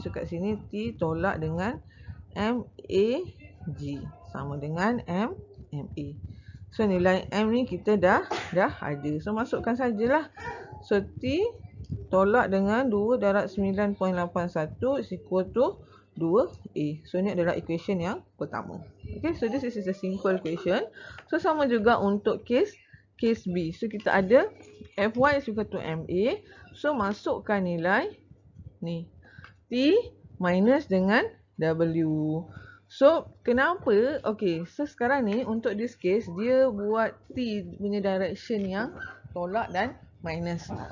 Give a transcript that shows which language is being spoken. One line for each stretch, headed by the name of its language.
Malay: So kat sini T tolak dengan MAG sama dengan MA. So nilai M ni kita dah ada. So masukkan sajalah. So T tolak dengan 2 darab 9.81
English: is equal to 2A.
Malay: So ni adalah equation yang pertama.
English: Okay, so this is a simple equation.
Malay: So sama juga untuk case B. So kita ada Fy
English: is equal to MA.
Malay: So masukkan nilai ni T minus dengan W. So kenapa? Okay, so sekarang ni untuk
English: this case
Malay: dia buat T punya direction yang tolak dan minus.